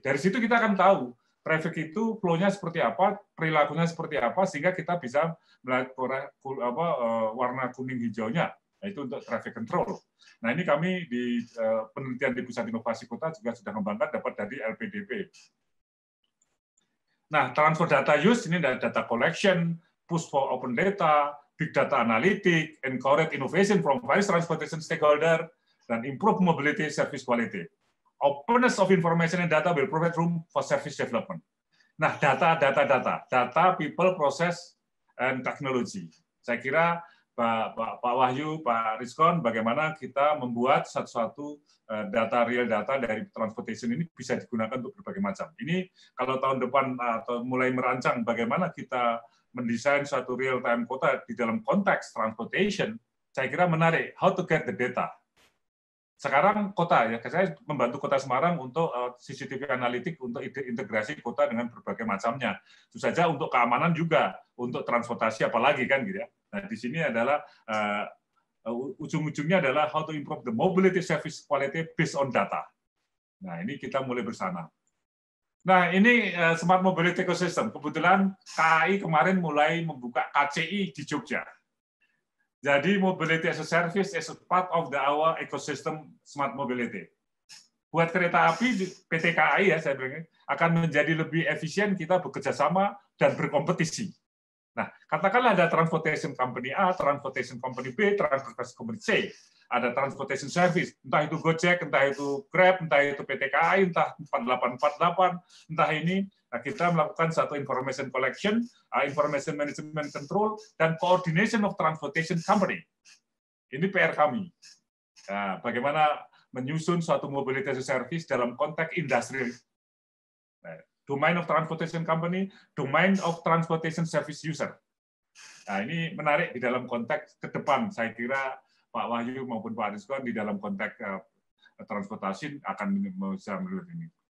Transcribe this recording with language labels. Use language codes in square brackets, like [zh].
[id] Dari situ kita akan tahu traffic itu flow-nya seperti apa, perilakunya seperti apa, sehingga kita bisa melihat warna kuning hijaunya, yaitu untuk traffic control. Nah, ini kami di penelitian di Pusat Inovasi Kota juga sudah mengembangkan dapat dari LPDP. Nah, [en] transfer data use [id] ini ada [en] data collection, push for open data, big data analytic, encourage innovation from various transportation stakeholder, [id] dan [en] improve mobility service quality. Openness of information and data will provide room for service development. Nah, data, people, process, and technology. [id] Saya kira Pak Wahyu, Pak Rizkon, bagaimana kita membuat satu-satu real data dari transportation ini bisa digunakan untuk berbagai macam. Ini kalau tahun depan atau mulai merancang bagaimana kita mendesain suatu real-time kota di dalam konteks transportation, saya kira menarik. [en] How to get the data. [id] Sekarang kota, ya saya membantu Kota Semarang untuk CCTV analitik untuk integrasi kota dengan berbagai macamnya. Itu saja untuk keamanan juga, untuk transportasi apalagi kan gitu ya. Nah di sini adalah ujung-ujungnya adalah [en] how to improve the mobility service quality based on data. [id] Nah ini kita mulai bersama. Nah ini Smart Mobility Ecosystem. Kebetulan KAI kemarin mulai membuka KCI di Jogja. [en] Jadi mobility as a service is a part of our ecosystem smart mobility. [id] Buat kereta api PT KAI ya saya bilang akan menjadi lebih efisien kita bekerja sama dan berkompetisi. Nah, katakanlah ada [en] transportation company A, transportation company B, transportation company C, [id] ada [en] transportation service, [id] entah itu Gojek, entah itu Grab, entah itu PT KAI, entah 4848, entah ini. Nah, kita melakukan satu [en] information collection, information management control, [id] dan [en] coordination of transportation company. [id] Ini PR kami. Nah, bagaimana menyusun suatu mobility as a service dalam konteks industrial. [en] Domain of transportation company, domain of transportation service user. [id] Nah, ini menarik di dalam konteks ke depan. Saya kira Pak Wahyu maupun Pak Rizkon di dalam konteks transportasi akan bisa melihat ini.